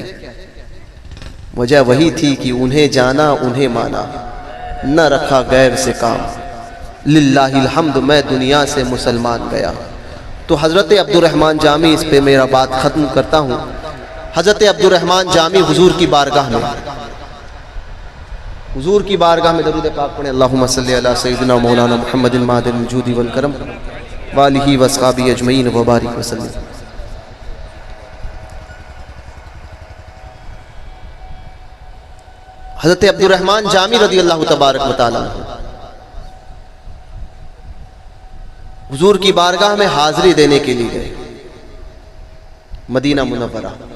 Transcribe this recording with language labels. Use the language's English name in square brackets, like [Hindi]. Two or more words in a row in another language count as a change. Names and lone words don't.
[Urdu] وجہ وہی تھی کہ انہیں جانا انہیں مانا، نہ رکھا غیر سے کام، [Arabic] للہ الحمد [Urdu] میں دنیا سے مسلمان گیا. تو حضرت عبد الرحمن جامی اس پہ میرا بات ختم کرتا ہوں. حضرت عبد الرحمن جامی حضور کی بارگاہ میں درود پاک پڑھیں. [Arabic] اللہم صلی علی سیدنا مولانا محمد المعدن الجود والکرم والہ واصحابہ اجمعین وبارک وسلم. [Urdu] حضرت عبد الرحمن جامی [Arabic] رضی اللہ تبارک و تعالیٰ [Urdu] حضور کی بارگاہ میں حاضری دینے کے لیے گئے مدینہ منورہ.